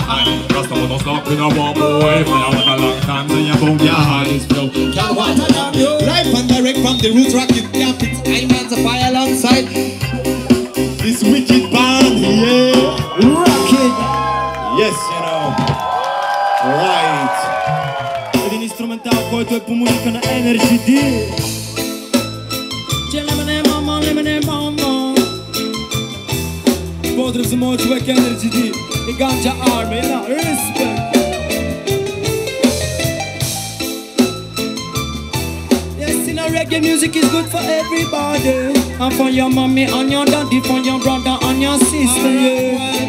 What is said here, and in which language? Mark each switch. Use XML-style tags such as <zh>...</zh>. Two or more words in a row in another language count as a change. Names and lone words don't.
<en>Just no one stop in a war boy. Fire with a long time, so you boom, yeah. This flow can't water down you. Live and direct from the roots rocket captains. I'm on the fire alongside this wicked band, yeah. Rocket. Yes, you know. Right.</en> <bg>Един инструментал, който е по музика на Energy D.</bg> <sr>Pozdrav za moj čovek Energy D i Ganja Army, na respect.</sr> <en>Yes, you know reggae music is good for everybody. And for your mommy and your daddy, for your brother and your sister, yeah.</en>